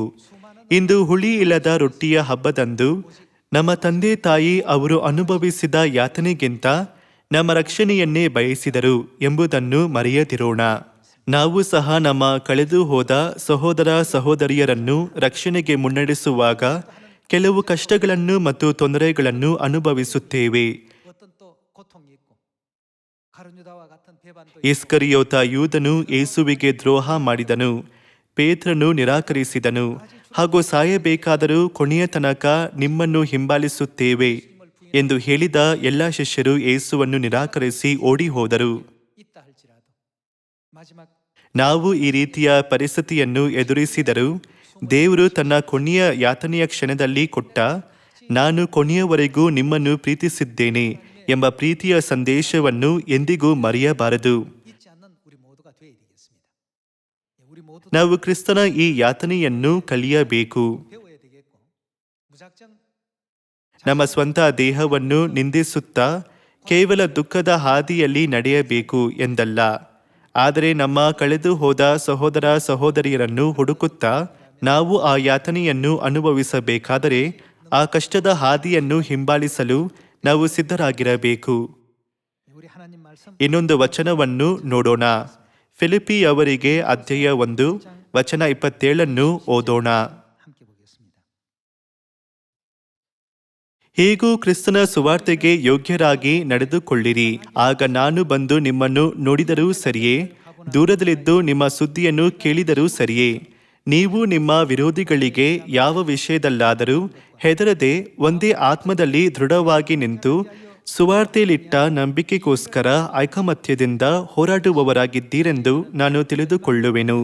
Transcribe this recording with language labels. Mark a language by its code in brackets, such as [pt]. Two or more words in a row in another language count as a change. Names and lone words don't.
[kn] ಇಂದು ಹುಳಿ ಇಲ್ಲದ ರೊಟ್ಟಿಯ ಹಬ್ಬದಂದು ನಮ್ಮ ತಂದೆ ತಾಯಿ ಅವರು ಅನುಭವಿಸಿದ ಯಾತನೆಗಿಂತ ನಮ್ಮ ರಕ್ಷಣೆಯನ್ನೇ ಬಯಸಿದರು ಎಂಬುದನ್ನು ಮರೆಯದಿರೋಣ. ನಾವು ಸಹ ನಮ್ಮ ಕಳೆದು ಹೋದ ಸಹೋದರ ಸಹೋದರಿಯರನ್ನು ರಕ್ಷಣೆಗೆ ಮುನ್ನಡೆಸುವಾಗ ಕೆಲವು ಕಷ್ಟಗಳನ್ನು ಮತ್ತು ತೊಂದರೆಗಳನ್ನು ಅನುಭವಿಸುತ್ತೇವೆ. [ko] 어떤 또 고통이 있고 가룟유다와 같은 배반도 [kn] ಇಸ್ಕರಿಯೋತ ಯೂದನು ಯೇಸುವಿಗೆ ದ್ರೋಹ ಮಾಡಿದನು, ಪೇತ್ರನು ನಿರಾಕರಿಸಿದನು ಹಾಗೂ ಸಾಯಬೇಕಾದರೂ ಕೊನೆಯ ತನಕ ನಿಮ್ಮನ್ನು ಹಿಂಬಾಲಿಸುತ್ತೇವೆ ಎಂದು ಹೇಳಿದ ಎಲ್ಲ ಶಿಷ್ಯರು ಯೇಸುವನ್ನು ನಿರಾಕರಿಸಿ ಓಡಿ ಹೋದರು. [ko] 있다 할지라도 마지막 [kn] ನಾವು ಈ ರೀತಿಯ ಪರಿಸ್ಥಿತಿಯನ್ನು ಎದುರಿಸಿದರೂ ದೇವರು ತನ್ನ ಕೊನೆಯ ಯಾತನೆಯ ಕ್ಷಣದಲ್ಲಿ ಕೊಟ್ಟ ನಾನು ಕೊನೆಯವರೆಗೂ ನಿಮ್ಮನ್ನು ಪ್ರೀತಿಸಿದ್ದೇನೆ ಎಂಬ ಪ್ರೀತಿಯ ಸಂದೇಶವನ್ನು ಎಂದಿಗೂ ಮರೆಯಬಾರದು. [ko] 잊지 않는 우리 모두가 되어야 되겠습니다. 우리 모두 [kn] ನಾವು ಕ್ರಿಸ್ತನ ಈ ಯಾತನೆಯನ್ನು ಕಲಿಯಬೇಕು. [ko] 배워야 되겠고 무작정 [kn] ನಮ್ಮ ಸ್ವಂತ ದೇಹವನ್ನು ನಿಂದಿಸುತ್ತಾ ಕೇವಲ ದುಃಖದ ಹಾದಿಯಲ್ಲಿ ನಡೆಯಬೇಕು ಎಂದಲ್ಲ, ಆದರೆ ನಮ್ಮ ಕಳೆದು ಹೋದ ಸಹೋದರ ಸಹೋದರಿಯರನ್ನು ಹುಡುಕುತ್ತಾ ನಾವು ಆ ಯಾತನೆಯನ್ನು ಅನುಭವಿಸಬೇಕಾದರೆ ಆ ಕಷ್ಟದ ಹಾದಿಯನ್ನು ಹಿಂಬಾಲಿಸಲು ನಾವು ಸಿದ್ಧರಾಗಿರಬೇಕು. [ko] 우리 하나님 말씀 [kn] ಇನ್ನೊಂದು ವಚನವನ್ನು ನೋಡೋಣ. ಫಿಲಿಪಿ ಅವರಿಗೆ ಅಧ್ಯಾಯ 1 ವಚನ 27 ಓದೋಣ. [ko] 함께 보겠습니다. [kn] ಹೀಗೂ ಕ್ರಿಸ್ತನ ಸುವಾರ್ತೆಗೆ ಯೋಗ್ಯರಾಗಿ ನಡೆದುಕೊಳ್ಳಿರಿ. ಆಗ ನಾನು ಬಂದು ನಿಮ್ಮನ್ನು ನೋಡಿದರೂ ಸರಿಯೇ, ದೂರದಲ್ಲಿದ್ದು ನಿಮ್ಮ ಸುದ್ದಿಯನ್ನು ಕೇಳಿದರೂ ಸರಿಯೇ, ನೀವು ನಿಮ್ಮ ವಿರೋಧಿಗಳಿಗೆ ಯಾವ ವಿಷಯದಲ್ಲಾದರೂ ಹೆದರದೆ ಒಂದೇ ಆತ್ಮದಲ್ಲಿ ದೃಢವಾಗಿ ನಿಂತು ಸುವಾರ್ತೆಯಲ್ಲಿಟ್ಟ ನಂಬಿಕೆಗೋಸ್ಕರ ಐಕಮತ್ಯದಿಂದ ಹೋರಾಡುವವರಾಗಿದ್ದೀರೆಂದು ನಾನು ತಿಳಿದುಕೊಳ್ಳುವೆನು.